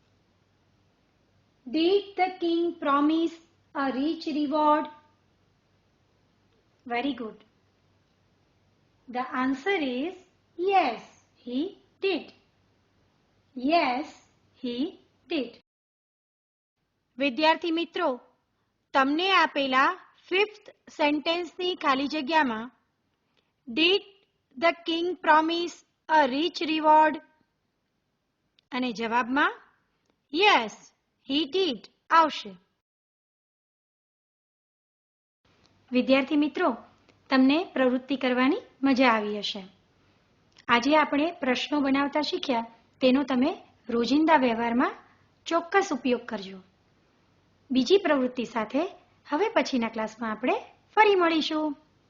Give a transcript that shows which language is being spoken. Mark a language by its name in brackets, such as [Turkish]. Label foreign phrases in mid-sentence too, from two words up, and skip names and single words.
[English] Did the king promise a rich reward? Very good. The answer is yes, he did. Yes, he did. [Gujarati] વિદ્યાર્થી મિત્રો, તમને આપેલા 5th સેન્ટેન્સની ખાલી જગ્યામાં [English] Did the king promise a rich reward? [Gujarati] અને જવાબમાં [English] Yes, he did [Gujarati] આવશે. વિદ્યાર્થી મિત્રો, તમને પ્રવૃત્તિ કરવાની મજા આવી હશે. આજે આપણે પ્રશ્નો બનાવતા શીખ્યા, તેનો તમે રોજિંદા વ્યવહારમાં ચોક્કસ ઉપયોગ કરજો. બીજી પ્રવૃત્તિ સાથે હવે પછીના ક્લાસમાં આપણે ફરી મળીશું.